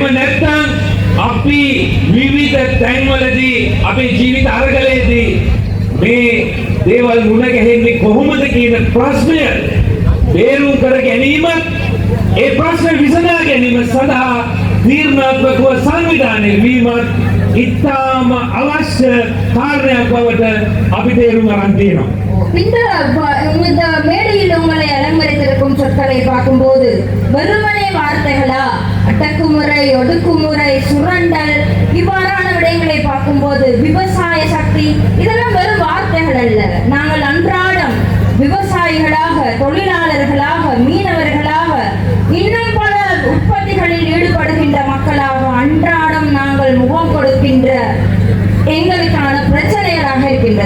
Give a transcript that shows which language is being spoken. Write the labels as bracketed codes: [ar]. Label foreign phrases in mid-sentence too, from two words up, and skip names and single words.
[si] නැත්නම් අපි විවිධ තැන්වලදී අපේ ජීවිත අරගලයේදී මේ දේවල් මුණ ගැහෙන්නේ කොහොමද කියන ප්‍රශ්නය බේරුම් කර ගැනීමත්, ඒ ප්‍රශ්න විසඳා ගැනීම සඳහා තීරණාත්මකව සංවිධානය වීමත් ඉතාම අවශ්‍ය කාරණයක් බවට අපි තේරුම් ගන්න තියෙනවා. [ta] இந்த மேடையில் உங்களை அலங்கரித்திருக்கும் சொற்களை பார்க்கும்போது வெறுமனே வார்த்தைகளா, அடக்குமுறை, ஒடுக்குமுறை, சுரண்டல் இவ்வாறான விடயங்களை பார்க்கும்போது விவசாய சக்தி இதெல்லாம் வெறும் வார்த்தைகள் அல்ல. நாங்கள் அன்றாடம் விவசாயிகளாக, தொழிலாளர்களாக, மீனவர்களாக, இன்னும் பல உற்பத்திகளில் ஈடுபடுகின்ற மக்களாக அன்றாடம் நாங்கள் முகம் கொடுக்கின்ற எங்களுக்கான பிரச்சனைகளாக இருக்கின்றது.